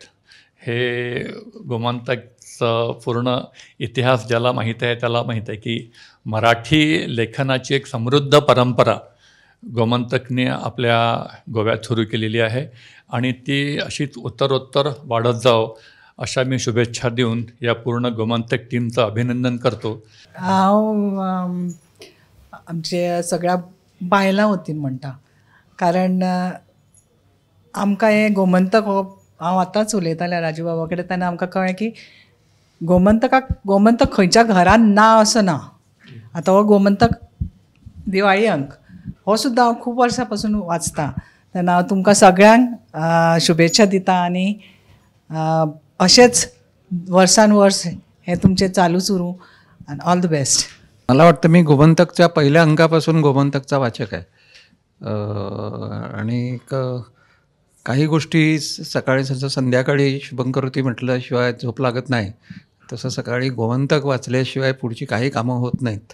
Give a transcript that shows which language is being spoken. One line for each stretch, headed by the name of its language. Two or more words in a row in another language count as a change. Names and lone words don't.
Marathi: हे गोमंतकचं पूर्ण इतिहास ज्याला माहीत आहे त्याला माहीत आहे की मराठी लेखनाची एक समृद्ध परंपरा गोमंतकने आपल्या गोव्यात सुरू केलेली आहे आणि ती अशीच उत्तरोत्तर वाढत जावो अशा मी शुभेच्छा देऊन या पूर्ण गोमंतक टीमचं अभिनंदन करतो।
Konkani: आमचे सगळ्या बायलां वतीन म्हणटा, कारण आमकां हे गोमंतक हो हांव आतांच उलयतालें राजू बाबा कडेन तेन्ना आमकां कळ्ळें की गोमंतक खंयच्या घरान ना असो ना। आतां हो गोमंतक दिवाळी अंक हो सुद्दां हांव खूब वर्सां पासून वाचतां, तेन्ना हांव तुमकां सगळ्यांक शुभेच्छा दिता आनी अशेंच वर्सान वर्स हे तुमचें चालूच उरूं आनी
English: all the best.
Marathi: मला वाटतं मी गोमंतकच्या पहिल्या अंकापासून गोमंतकचा वाचक आहे आणि काही गोष्टी सकाळी संध्याकाळी शुभंकरोती म्हटल्याशिवाय झोप लागत नाही, तसं सकाळी गोमंतक वाचल्याशिवाय पुढची काही कामं होत नाहीत।